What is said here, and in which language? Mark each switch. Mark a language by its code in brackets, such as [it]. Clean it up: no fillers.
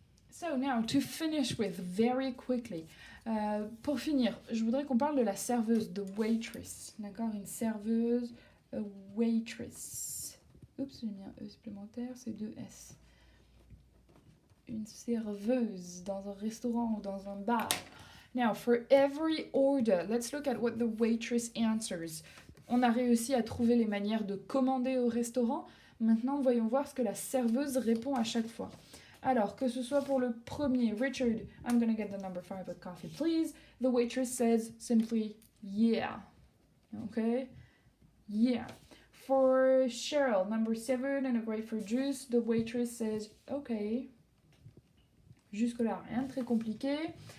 [en] So now, to finish with very quickly, [fr] pour finir, je voudrais qu'on parle de la serveuse, the waitress, d'accord, une serveuse, a waitress. Oups, j'ai mis un E supplémentaire, c'est 2 S. Une serveuse dans un restaurant ou dans un bar. [en] Now, for every order, let's look at what the waitress answers. [fr] On a réussi à trouver les manières de commander au restaurant. Maintenant, voyons voir ce que la serveuse répond à chaque fois. Alors, que ce soit pour le premier, [en] Richard, I'm gonna get the number 5 of coffee, please. The waitress says simply, yeah. Okay? Yeah. For Cheryl, number 7 and a grapefruit juice, the waitress says, okay. [fr] Jusque-là, rien de très compliqué.